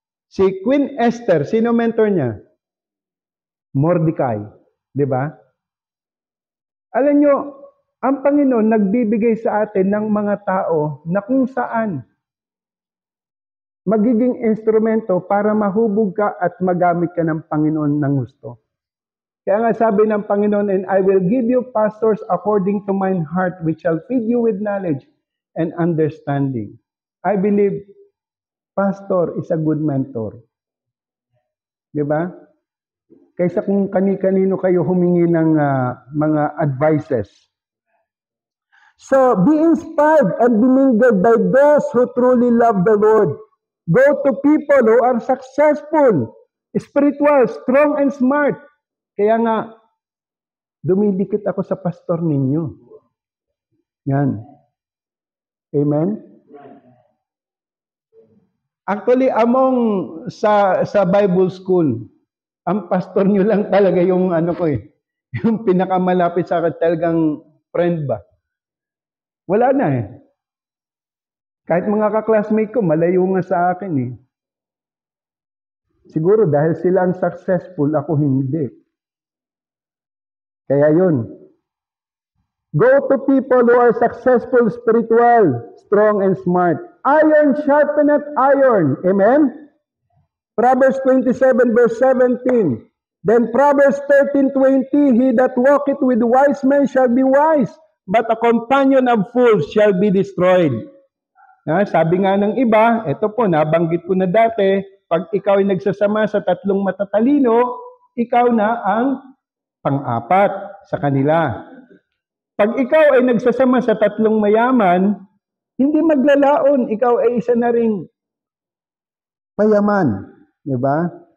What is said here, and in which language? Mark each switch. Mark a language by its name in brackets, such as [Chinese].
[Filipino] Si Queen Esther, sino mentor niya? Mordecai. Di ba? Alam nyo, ang Panginoon nagbibigay sa atin ng mga tao na kung saan magiging instrumento para mahubog ka at magamit ka ng Panginoon ng gusto. Kaya nga sabi ng Panginoon, [English] and I will give you pastors according to mine heart, which shall feed you with knowledge and understanding. I believe pastor is a good mentor. [Filipino] Di ba? Kaysa kung kani-kanino kayo humingi ng mga advices. [English] So, be inspired and be mingled by those who truly love the Lord. Go to people who are successful, spiritual, strong, and smart. [Filipino] Kaya nga, dumidikit ako sa pastor ninyo. Yan. Amen? Actually, among sa Bible school, ang pastor nyo lang talaga yung ano ko eh, yung pinakamalapit sa akin talagang friend ba. Wala na eh. Kahit mga ka-classmate ko, malayo nga sa akin eh. Siguro dahil sila ang successful, ako hindi. Kaya yun. [English] Go to people who are successful, spiritual, strong, and smart. Iron sharpeneth iron. Amen? Proverbs 27 verse 17. Then Proverbs 13:20, he that walketh with wise men shall be wise, but a companion of fools shall be destroyed. [Filipino] Sabi nga ng iba, ito po, nabanggit ko na dati, pag ikaw ay nagsasama sa tatlong matatalino, ikaw na ang pang-apat sa kanila. Pag ikaw ay nagsasama sa tatlong mayaman, hindi maglalaon, ikaw ay isa na ring payaman. Diba?